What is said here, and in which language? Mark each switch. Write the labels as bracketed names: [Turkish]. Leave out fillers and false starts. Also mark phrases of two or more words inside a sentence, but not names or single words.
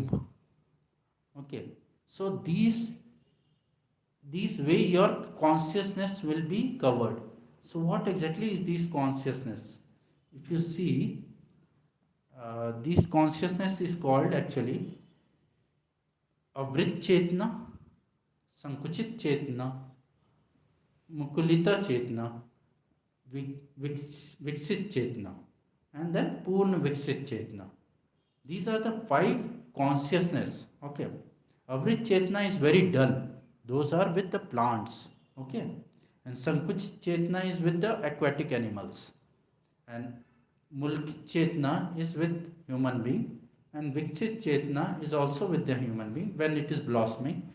[English] Okay, so these way your consciousness will be covered. So what exactly is this consciousness? If you see, this consciousness is called actually [Hindi] आवृत चेतना, संकुचित चेतना, मुकुलित चेतना, विकसित चेतना, [English] and then [Hindi] पूर्ण विकसित चेतना. [English] These are the 5 consciousness. Okay, [Hindi] आवृत चेतना [English] is very dull. Those are with the plants. Okay, and [Hindi] संकुच चेतना [English] is with the aquatic animals, and [Hindi] मुल्क चेतना [English] is with human being, And [Hindi] विकसित चेतना [English] is also with the human being when it is blossoming.